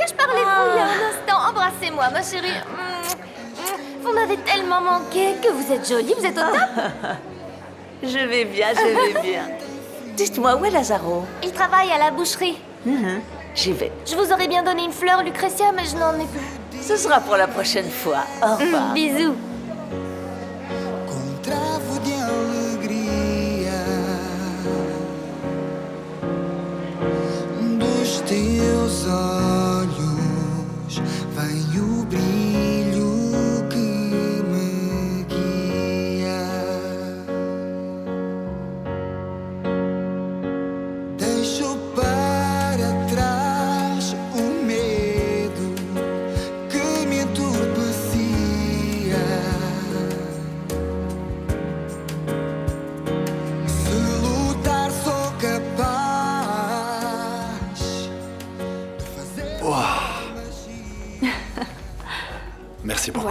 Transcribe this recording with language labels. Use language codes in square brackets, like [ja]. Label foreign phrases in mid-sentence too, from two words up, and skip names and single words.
[fr] Je parlais de vous il y a un instant. Embrassez-moi, ma chérie. Vous m'avez tellement manqué que vous êtes jolie, vous êtes au top. Je vais bien. Dites-moi, où est Lazaro? Il travaille à la boucherie. J'y vais. Je vous aurais bien donné une fleur, Lucrezia, mais je n'en ai plus. Ce sera pour la prochaine fois. Au revoir. Bisous. [pt] Travo de alegria dos teus olhos vem o brilho que me guia. Deixo para trás o medo que me entorpecia. [fr] Merci beaucoup.